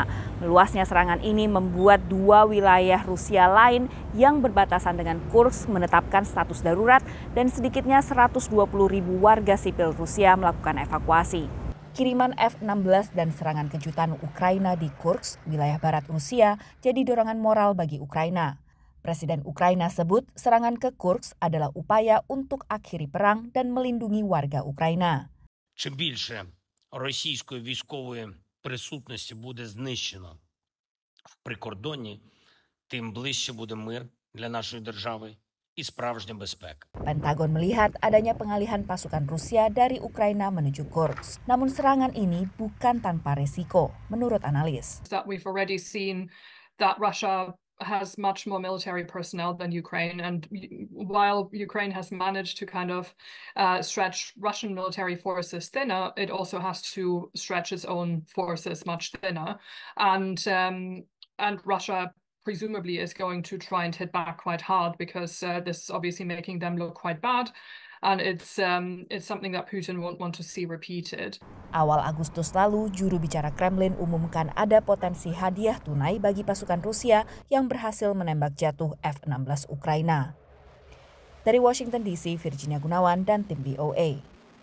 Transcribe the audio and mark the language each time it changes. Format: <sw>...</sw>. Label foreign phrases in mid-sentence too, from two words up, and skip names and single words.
<id>Meluasnya serangan ini membuat dua wilayah Rusia lain yang berbatasan dengan Kursk menetapkan status darurat dan sedikitnya 120.000 warga sipil Rusia melakukan evakuasi. Kiriman F-16 dan serangan kejutan Ukraina di Kursk, wilayah barat Rusia, jadi dorongan moral bagi Ukraina. Presiden Ukraina sebut serangan ke Kursk adalah upaya untuk akhiri perang dan melindungi warga Ukraina.</id> <uk>Чим більше російської військової присутності буде знищено в прикордонні, тим ближче буде мир для нашої держави і справжня безпека.</uk> <id>Pentagon melihat adanya pengalihan pasukan Rusia dari Ukraina menuju Kursk. Namun serangan ini bukan tanpa resiko, menurut analis.</id> <en>We've already seen that Russia has much more military personnel than Ukraine, and while Ukraine has managed to kind of stretch Russian military forces thinner, it also has to stretch its own forces much thinner, and Russia presumably is going to try and hit back quite hard because this is obviously making them look quite bad. And it's something that Putin won't want to see repeated.</en> <id>Awal Agustus lalu, juru bicara Kremlin umumkan ada potensi hadiah tunai bagi pasukan Rusia yang berhasil menembak jatuh F-16 Ukraina. Dari Washington DC, Virginia Gunawan dan tim VOA.</id>